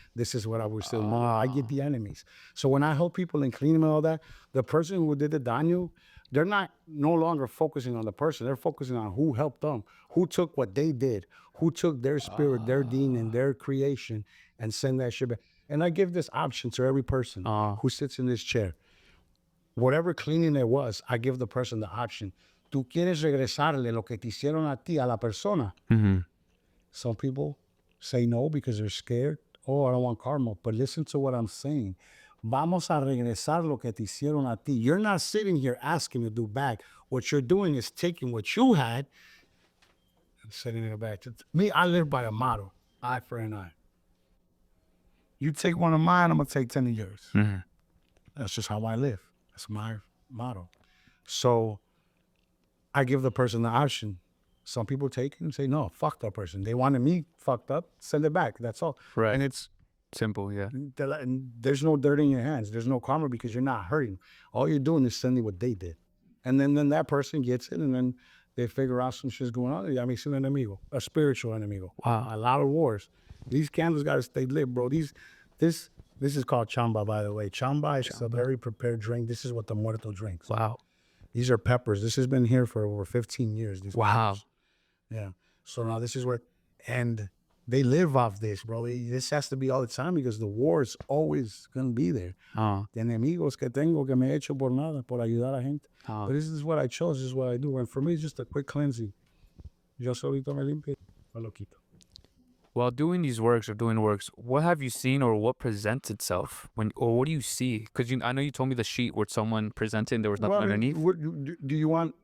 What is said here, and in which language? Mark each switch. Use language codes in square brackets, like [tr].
[en] This is what I was saying. I get the enemies. So when I help people and clean them and all that, the person who did the daño, they're not no longer focusing on the person. They're focusing on who helped them, who took what they did, who took their spirit, their demon, their creation, and send that shit back. And I give this option to every person who sits in this chair. Whatever cleaning it was, I give the person the option. [es] Tú quieres regresarle lo que te hicieron a ti, a la persona. [en] Some people say no because they're scared. Oh, I don't want karma. But listen to what I'm saying. [es] Vamos a regresar lo que te hicieron a ti. [en] You're not sitting here asking to do back. What you're doing is taking what you had and sending it back. Me, I live by a motto, eye for an eye. You take one of mine, I'm going to take 10 of yours. That's just how I live. That's my motto. So I give the person the option. Some people take it and say, no, fuck that person. They wanted me fucked up, send it back. That's all. Right. And it's simple, yeah. and there's no dirt in your hands. There's no karma because you're not hurting. All you're doing is sending what they did. And then that person gets it, and then they figure out some shit's going on. I mean, it's an enemigo, a spiritual enemigo. Wow. A lot of wars. These candles got to stay lit, bro. This is called chamba, by the way. Chamba is a very prepared drink. This is what the muerto drinks. Wow. These are peppers. This has been here for over 15 years. These Wow. peppers. Yeah. So now this is where, and they live off this, bro. This has to be all the time because the war is always going to be there. [es] The enemigos que tengo que me he hecho por nada, por ayudar a gente. [en] But this is what I chose. This is what I do. And for me, it's just a quick cleansing. [es] Yo solito me limpio, me lo quito. [en] While doing these works or doing works, what have you seen or what presents itself or what do you see? Because I know you told me the sheet where someone presented and there was nothing underneath. Do you want?